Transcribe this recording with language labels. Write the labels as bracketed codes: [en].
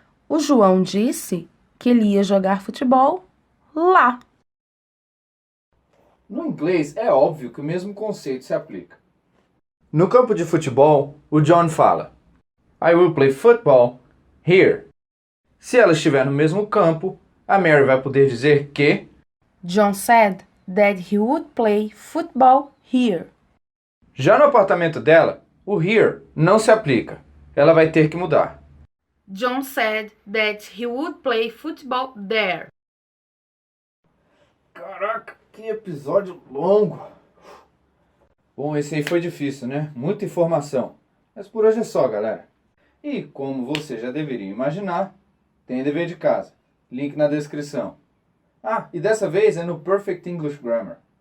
[pt] O João disse que ele ia jogar futebol lá. no inglês é óbvio que o mesmo conceito se aplica. No campo de futebol, o John fala [en] I will play football here. [pt] Se ela estiver no mesmo campo, a Mary vai poder dizer que [en] John said that he would play football here. [pt] já no apartamento dela, o here não se aplica. Ela vai ter que mudar. [en] John said that he would play football there. [pt] Caraca, que episódio longo. Bom, esse aí foi difícil, né? Muita informação. Mas por hoje é só, galera. E como você já deveria imaginar, tem dever de casa. Link na descrição. Ah, e dessa vez é no Perfect English Grammar.